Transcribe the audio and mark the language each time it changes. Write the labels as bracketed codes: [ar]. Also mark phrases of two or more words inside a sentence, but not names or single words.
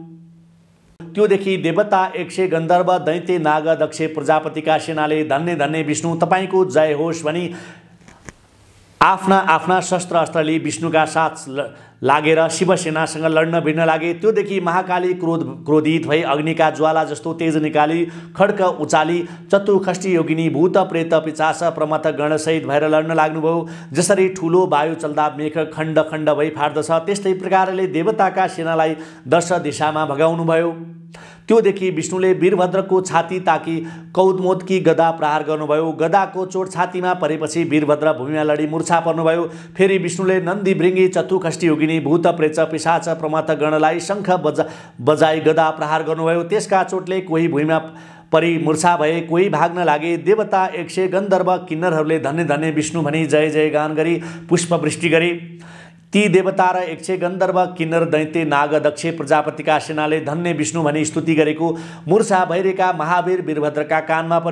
[ne] त्योदेखि देवता 100 गन्धर्व दैत्य नाग दक्ष प्रजापतिका सेनाले धन्य धन्य विष्णु तपाईँको जय होस् भनी आफ्ना आफ्ना शस्त्र अस्त्रले विष्णुका साथ लागेर शिवसेनासँग लड्न भिड्न लागे। त्योदेखि महाकाली क्रोधित भई अग्निका ज्वाला जस्तो तेज निकाली खड्क उचाली चतुखष्टी योगिनी, भूत, प्रेत, पिशाच, प्रमथ गणसहित भएर लड्न लाग्नुभयो। जसरी ठुलो वायु चल्दा मेघ खण्ड खण्ड भई फाट्दछ त्यस्तै प्रकारले देवताका सेनालाई 10 दिशामा भगाउनुभयो। त्योदेखि विष्णुले वीरभद्रको छाती ताकी कौदमोदकी गदा प्रहार गर्नुभयो। गदाको चोट छातीमा परेपछि वीरभद्र भूमिमा लडी मूर्छा पर्नुभयो। फेरि विष्णुले नन्दी, भृङ्गी, चतुखष्टी योगिनी, भूत, प्रेत, पिशाच, प्रमथ गणलाई शङ्ख बजाई गदा प्रहार गर्नुभयो। त्यसका चोटले कोही भूमिमा परि मूर्छा भए, कोही भाग्न लागे। देवता 100 गन्धर्व किन्नरहरूले धन्य धन्य विष्णु भनी जय जय गान गरी पुष्पवृष्टि गरे। ती देवता र 100 गन्धर्व किन्नर दैत्य नाग दक्ष प्रजापतिका सेनाले धन्य विष्णु भनी स्तुति गरेको मूर्छा भइरहेका महावीर वीरभद्रका कानमा पर्यो।